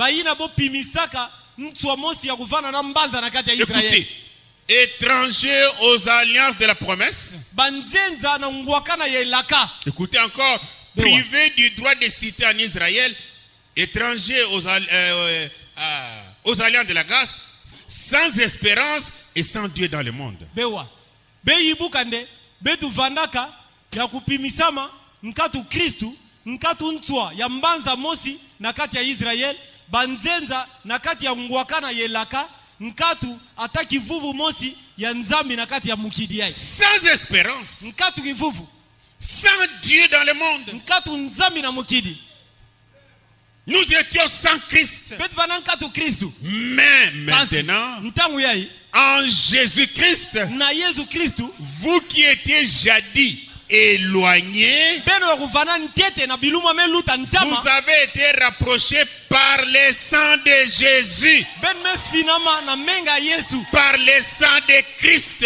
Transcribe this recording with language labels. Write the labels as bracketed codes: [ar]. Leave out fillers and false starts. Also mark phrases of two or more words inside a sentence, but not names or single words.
[fr] Écoutez, étranger aux alliances de la promesse. Écoutez encore, privé du droit de cité en Israël, étranger aux alliances de la grâce, sans espérance et sans Dieu dans le monde. [ktu] Banzenza nakati ya ngwakana yelaka nkatu ataki vuvu mosi ya nzambi nakati ya mukidi yai. [fr] Sans espérance. [ktu] Nkatu kivuvu. [fr] Sans Dieu dans le monde. [ktu] Nkatu nzambi na mukidi. [fr] Nous étions sans Christ. [ktu] Betvana nkatu Kristu. [fr] Mais maintenant, [ktu] ntangu yai, [fr] en Jésus-Christ, [ktu] na Yesu Kristu, [fr] vous qui étiez jadis éloignés, vous avez été rapprochés par le sang de Jésus, par le sang de Christ.